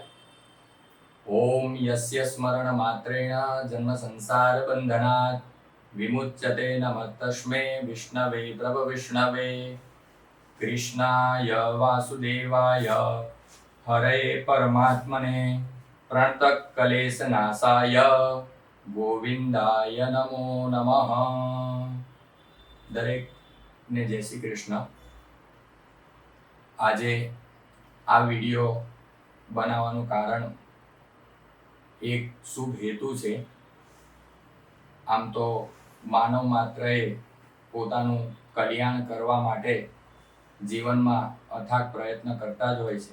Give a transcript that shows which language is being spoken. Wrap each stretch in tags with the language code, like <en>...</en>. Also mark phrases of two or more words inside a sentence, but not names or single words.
<sa>ओम यस्य स्मरण मात्रेण जन्म संसार बंधनात् विमुच्यते नमः तस्मै विष्णवे प्रभविष्णवे। कृष्णाय वासुदेवाय हरये परमात्मने प्रणतक्लेशनाशाय ગોવિંદાય નમો નમઃ।</sa> <gu>દરેકને જય શ્રી કૃષ્ણ। આજે આ વિડીયો બનાવવાનું કારણ એક શુભ હેતુ છે। આમ તો માનવ માત્રએ પોતાનું કલ્યાણ કરવા માટે જીવનમાં અથાગ પ્રયત્ન કરતા જ હોય છે।</gu>